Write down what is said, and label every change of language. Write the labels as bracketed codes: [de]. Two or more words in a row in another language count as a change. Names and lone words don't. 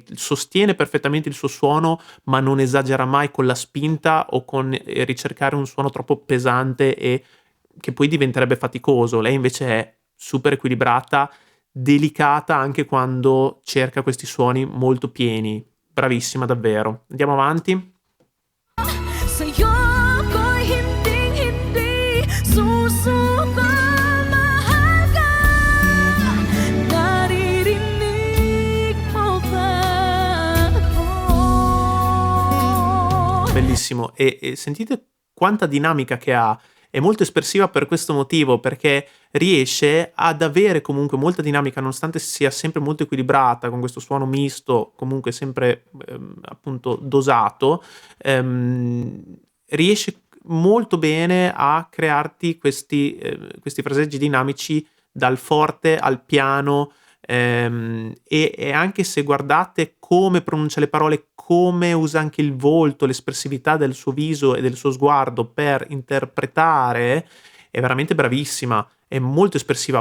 [it] Sostiene perfettamente il suo suono, ma non esagera mai con la spinta o con ricercare un suono troppo pesante e che poi diventerebbe faticoso. Lei invece è super equilibrata, delicata anche quando cerca questi suoni molto pieni. Bravissima davvero. Andiamo avanti. [tl] Sa'yo ko'y hinding-hindi susuko. Mahal ka, naririnig mo ba ako? [it] Bellissimo. E sentite quanta dinamica che ha. È molto espressiva per questo motivo, perché riesce ad avere comunque molta dinamica nonostante sia sempre molto equilibrata, con questo suono misto, comunque sempre appunto dosato, riesce molto bene a crearti questi fraseggi dinamici dal forte al piano, e anche se guardate come pronuncia le parole, come usa anche il volto, l'espressività del suo viso e del suo sguardo per interpretare, è veramente bravissima, è molto espressiva.